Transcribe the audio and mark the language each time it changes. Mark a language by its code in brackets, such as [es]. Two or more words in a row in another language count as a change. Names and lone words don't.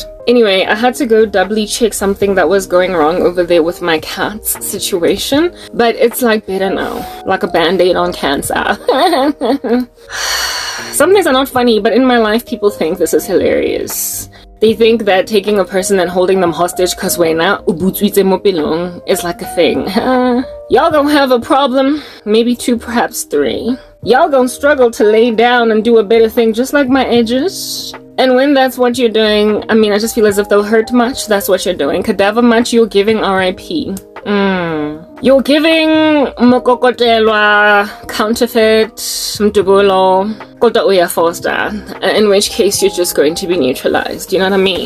[en] Anyway, I had to go doubly check something that was going wrong over there with my cat's situation, but it's like better now, like a band-aid on cancer. Some things are not funny, but in my life people think this is hilarious. They think that taking a person and holding them hostage cause [st] wena ubutswitse mo pelong [en] is like a thing. Y'all gonna have a problem, maybe 2, perhaps 3. Y'all gonna struggle to lay down and do a better thing just like my edges. And when that's what you're doing, I mean, I just feel as if they'll hurt much, that's what you're doing. Cadaver much, you're giving RIP. You're giving mokokotelwa, counterfeit, mtubulo, [zu] kota uya [en] foster, in which case you're just going to be neutralized, you know what I mean?